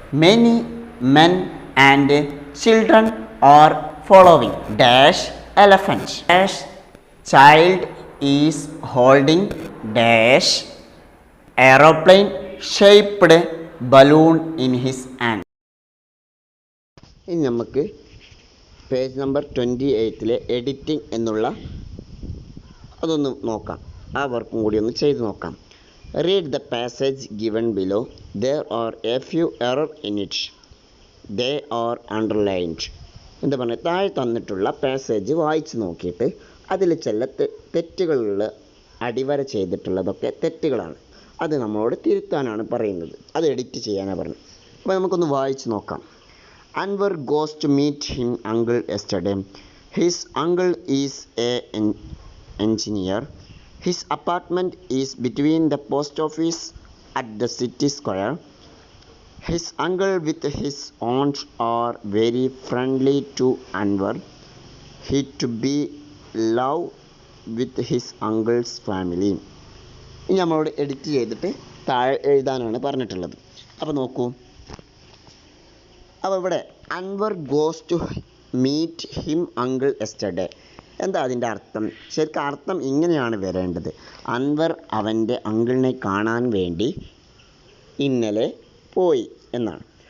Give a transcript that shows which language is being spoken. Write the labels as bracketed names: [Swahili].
[English] Many men and children are following. Dash elephant. Dash child is holding dash aeroplane shaped balloon in his hand. [Malayalam] ഇനി നമുക്ക് page number 28 editing എന്നുള്ള അതൊന്ന് നോക്കാം. ആ വർക്കും കൂടി ഒന്ന് ചെയ്ത് നോക്കാം. [English] Read the passage given below. There are a few error in it. They are underlined. [Malayalam] എന്താ പറയുക, താഴെ തന്നിട്ടുള്ള പാസേജ് വായിച്ച് നോക്കിയിട്ട് അതിൽ ചില തെറ്റുകളുള്ള അടിവര ചെയ്തിട്ടുള്ളതൊക്കെ തെറ്റുകളാണ്. അത് നമ്മളോട് തിരുത്താനാണ് പറയുന്നത്. അത് എഡിറ്റ് ചെയ്യാനാണ് പറഞ്ഞത്. അപ്പോൾ നമുക്കൊന്ന് വായിച്ച് നോക്കാം. [English] Anwar goes to meet his uncle yesterday. His uncle is an engineer. His apartment is between the post office at the city square. His uncle with his aunt are very friendly to Anwar. He to be love with his uncle's family. [Malayalam] ഇനി നമ്മളോട് edit ചെയ്തിട്ട് താഴെ എഴുതാനാണ് പറഞ്ഞിട്ടുള്ളത്. അപ്പോൾ നോക്കൂ. അപ്പോൾ ഇവിടെ [English] Anwar goes to meet him uncle yesterday. [Malayalam] എന്താ അതിൻ്റെ അർത്ഥം? ശരിക്കും അർത്ഥം ഇങ്ങനെയാണ് വരേണ്ടത്. അൻവർ അവൻ്റെ അങ്കിളിനെ കാണാൻ വേണ്ടി ഇന്നലെ പോയി എന്നാണ്.